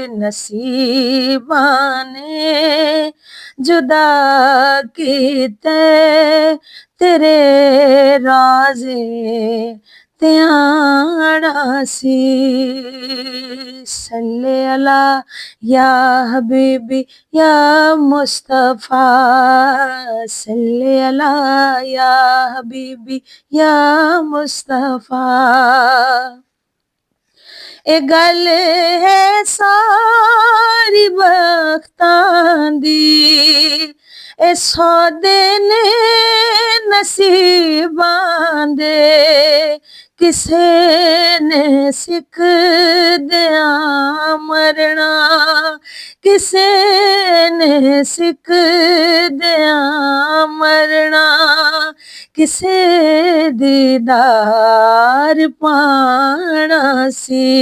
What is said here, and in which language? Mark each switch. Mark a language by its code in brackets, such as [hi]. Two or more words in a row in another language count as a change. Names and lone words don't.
[pa] ਨਸੀਬਾਂ ਨੇ ਜੁਦਾ ਕੀਤੇ ਤੇਰੇ ਰਾਜ਼ੇ ਤੇ ਆਣਾ ਸੀ। [ar] صلّ على يا حبيبي يا مصطفى، صلّ على يا حبيبي يا مصطفى. [pa] ਏ ਗੱਲ ਹੈ ਸਾਰੀ ਬਖ਼ਤਾਂ ਦੀ, ਏ ਸੌਦੇ ਨੇ ਨਸੀਬਾਂ ਦੇ, ਕਿਸੇ ਨੇ ਸਿੱਖ ਦਿਆਂ ਮਰਨਾ, ਕਿਸੇ ਨੇ ਸਿੱਖ ਦਿਆਂ ਮਰਨਾ, ਕਿਸੇ ਦੀਦਾਰ ਪਾਣਾ ਸੀ।